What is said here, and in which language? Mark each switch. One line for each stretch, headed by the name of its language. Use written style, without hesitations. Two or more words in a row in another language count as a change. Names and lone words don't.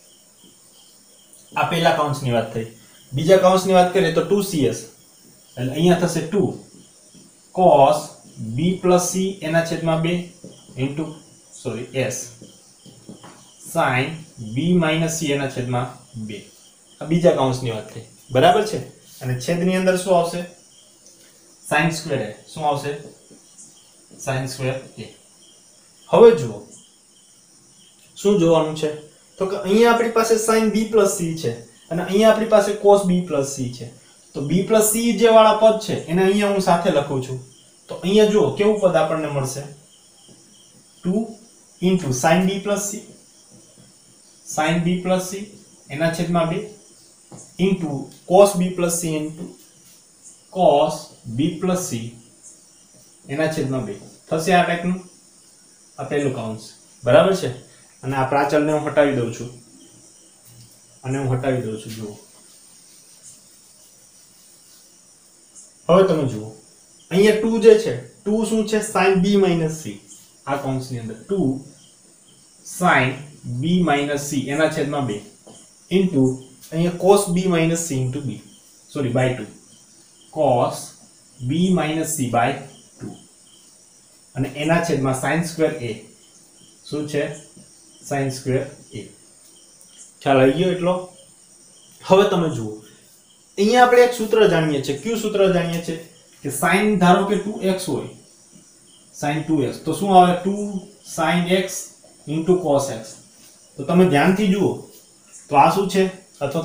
Gujarati: આ પહેલા કૌંસની વાત થઈ. બીજા કૌંસની વાત કરીએ તો 2cs એટલે અહીંયા થશે 2
English: cos b plus c
Gujarati: એના છેદમાં 2
English: into s sin b minus c
Gujarati: એના છેદમાં 2. આ બીજા કૌંસની વાત થઈ, બરાબર છે. અને છેદની અંદર શું આવશે,
English: sin² a.
Gujarati: શું આવશે,
English: sin² a.
Gujarati: હવે જુઓ શું જોવાનું છે, તો કે અહીંયા આપણી પાસે
English: sin b plus c
Gujarati: છે અને અહીંયા આપણી પાસે
English: cos b plus c
Gujarati: છે. તો
English: b plus c
Gujarati: જે વાળા પદ છે એને અહીંયા હું સાથે લખું છું. તો અહીંયા જુઓ કેવું પદ આપણને મળશે, 2
English: into sin b plus c
Gujarati: એના છેદમાં 2
English: into cos b plus c into cos b plus c
Gujarati: એના છેદમાં 2 થશે. આ ટાઈપનું આ પહેલું કૌંસ, બરાબર છે. અને આ પ્રાચલને હું હટાવી દઉં છું જુઓ. હવે તમે જુઓ અહીંયા 2 જે છે, 2 શું છે,
English: sin b minus c.
Gujarati: આ કૌંસની અંદર 2
English: sin b minus c
Gujarati: એના છેદમાં 2 into અહીંયા
English: cos b minus c into by 2 cos b minus c by 2.
Gujarati: અને એના છેદમાં sin સ્ક્વેર a શું છે sin સ્ક્વેર a ખ્યાલ આવી ગયો એટલો હવે તમે જુઓ અહીંયા આપણે એક સૂત્ર જાણીએ છીએ કયું સૂત્ર જાણીએ છીએ કે sin ધારો કે 2x હોય sin 2x તો શું આવે 2
English: sin x cos x
Gujarati: તો તમે ધ્યાનથી જુઓ તો આ શું છે અથવા